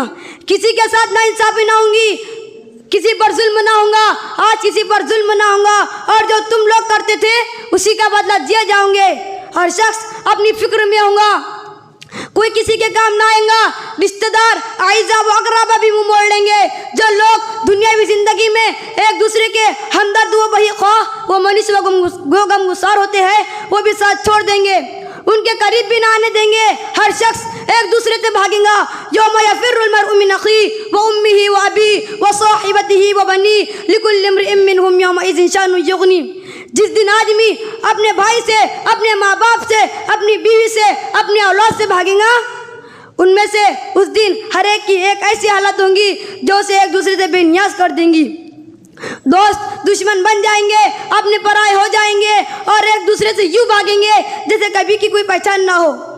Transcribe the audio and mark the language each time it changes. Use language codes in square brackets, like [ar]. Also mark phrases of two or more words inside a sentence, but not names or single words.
[hi] किसी के साथ ना इंसाफी ना होंगी, किसी पर जुल्म ना होगा, आज किसी पर जुल्म ना होगा, और जो तुम लोग करते थे उसी का बदला दिया जाओगे। हर शख्स अपनी फिक्र में होगा, कोई किसी के काम ना आएगा, रिश्तेदार आइज़ा व अक़रबा भी मुँह मोड़ लेंगे। जो लोग दुनियावी ज़िंदगी में एक दूसरे के हमदर्द व बही ख्वाह व मनीष व गमगुसार होते हैं, वो भी साथ छोड़ देंगे, उनके करीब भी ना आने देंगे। हर शख्स एक दूसरे से भागेगा। [ar] يوم يفر المرء من أخيه و أمه و أبيه و صاحبته و بنيه لكل امرئ منهم يومئذ شأن يغنيه. [hi] जिस दिन आदमी अपने भाई से, अपने माँ बाप से, अपनी बीवी से, अपनी औलाद से भागेगा, उनमें से उस दिन हर एक की एक ऐसी हालत होंगी जो उसे एक दूसरे से बेनियाज कर देंगी। दोस्त दुश्मन बन जाएंगे, अपने पराए हो जाएंगे और एक दूसरे से यूं भागेंगे जैसे कभी की कोई पहचान ना हो।